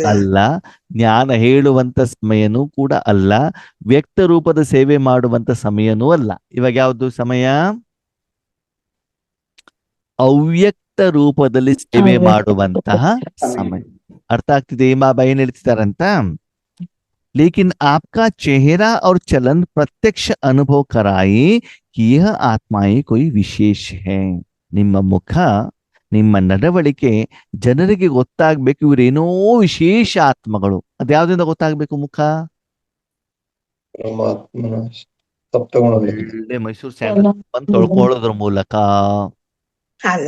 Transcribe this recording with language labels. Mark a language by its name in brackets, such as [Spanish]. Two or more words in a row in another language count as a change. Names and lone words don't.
[Kannada] ಅಲ್ಲ, ಜ್ಞಾನ ಹೇಳುವಂತ ಸಮಯನೂ ಕೂಡ ಅಲ್ಲ, ವ್ಯಕ್ತ ರೂಪದ ಸೇವೆ ಮಾಡುವಂತ ಸಮಯನೂ ಅಲ್ಲ. ಇವಾಗ ಯಾವುದು ಸಮಯ? ಅವ್ಯಕ್ತ ರೂಪದಲ್ಲಿ ಸೇವೆ ಮಾಡುವಂತಹ ಸಮಯ. ಅರ್ಥ ಆಗ್ತಿದೆ ಬಾಬಾ ಏನ್ ಹೇಳ್ತಿದಾರಂತ? [Hindi] लेकिन आपका चेहरा और चलन प्रत्यक्ष अनुभव कराए कि यह आत्माएं कोई विशेष है. [Kannada] ನಿಮ್ಮ ಮುಖ, ನಿಮ್ಮ ನಡವಳಿಕೆ ಜನರಿಗೆ ಗೊತ್ತಾಗ್ಬೇಕು, ಇವರೇನೋ ವಿಶೇಷ ಆತ್ಮಗಳು. ಅದ್ಯಾವ್ದಿಂದ ಗೊತ್ತಾಗ್ಬೇಕು? ಮುಖ ಪರಮಾತ್ಮನ ಸಪ್ತಗುಣದಲ್ಲಿ ಒಳ್ಳೆ ಮೈಸೂರು ಸ್ಯಾಂಡಲ್ ಬಂದು ತೊಳ್ಕೊಳ್ಳೋದ್ರ ಮೂಲಕ, ಅಲ್ಲ.